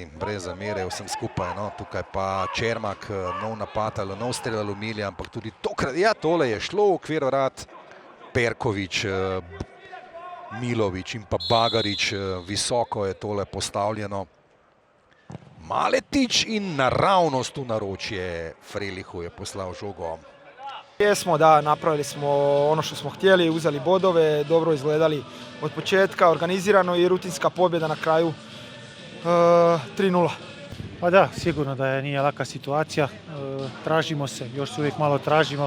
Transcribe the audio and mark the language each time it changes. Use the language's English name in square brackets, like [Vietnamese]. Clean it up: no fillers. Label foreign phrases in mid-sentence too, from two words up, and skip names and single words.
[Slovenian] Brez zamere vsem skupaj. No, tukaj pa Čermak, nov napad ali nov strel Aluminija, ampak tudi tokrat, ja, tole je šlo v okvir vrat. Perković, Milović in pa Bagarić, visoko je tole postavljeno. Maletič in naravnost v naročje Frelihu je poslal žogo. [Croatian] Jesmo, da, napravili smo ono što smo htjeli, uzeli bodove, dobro izgledali od početka, organizirano i rutinska pobjeda na kraju 3:0. Pa da, sigurno da nije laka situacija, tražimo se, još se uvijek malo tražimo.